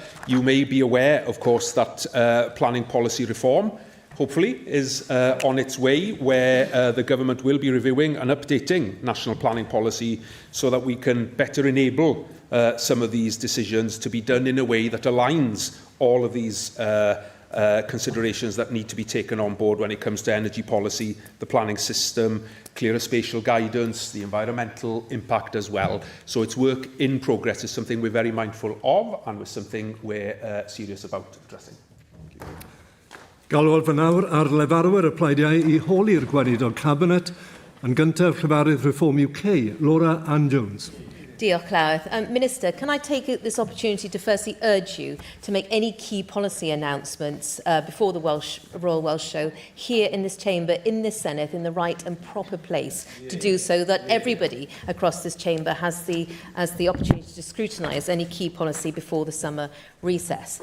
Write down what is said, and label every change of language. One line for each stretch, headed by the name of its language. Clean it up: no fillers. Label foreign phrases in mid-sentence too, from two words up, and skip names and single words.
English: You may be aware, of course, that planning policy reform, hopefully, is on its way, where the government will be reviewing and updating national planning policy so that we can better enable some of these decisions to be done in a way that aligns all of these considerations that need to be taken on board when it comes to energy policy, the planning system, clearer spatial guidance, the environmental impact as well. So it's work in progress. It's something we're very mindful of, and it's something we're serious about addressing.
Welsh: Galwol fy nawr ar lefarwyr y pleidiau I holi'r gweinidog Cabinet, yn gyntaf Llyfarydd Reform UK, Laura Ann Jones. Diolch, Llawn.
English: Minister, can I take this opportunity to firstly urge you to make any key policy announcements before the Royal Welsh Show here in this chamber, in this Senedd, in the right and proper place to do so, that everybody across this chamber has the opportunity to scrutinise any key policy before the summer recess.